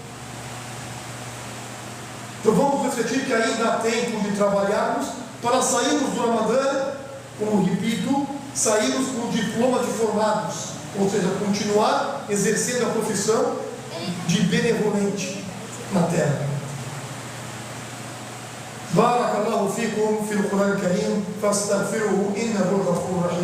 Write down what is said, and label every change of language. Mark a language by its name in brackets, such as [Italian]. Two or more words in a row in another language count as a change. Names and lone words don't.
[Portuguese] Então vamos refletir que ainda há tempo de trabalharmos para sairmos do Ramadã, como repito, sairmos com o diploma de formados, ou seja, continuar exercendo a profissão de benevolente na terra. [Arabic] بارك الله فيكم في القرآن الكريم، فاستغفروه إنه غفور رحيم.